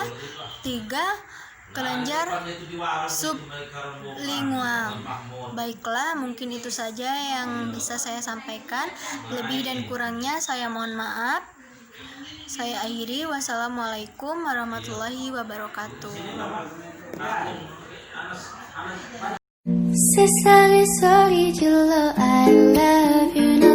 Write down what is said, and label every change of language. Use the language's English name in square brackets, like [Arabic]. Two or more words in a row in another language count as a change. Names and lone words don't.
[Indonesian] 3. Kelenjar sublingual. Baiklah, mungkin itu saja yang bisa saya sampaikan. Lebih dan kurangnya saya mohon maaf. Saya akhiri. [Arabic] والسلام عليكم ورحمة الله وبركاته. [Korean] 세상에 소리 질러 [English] I love you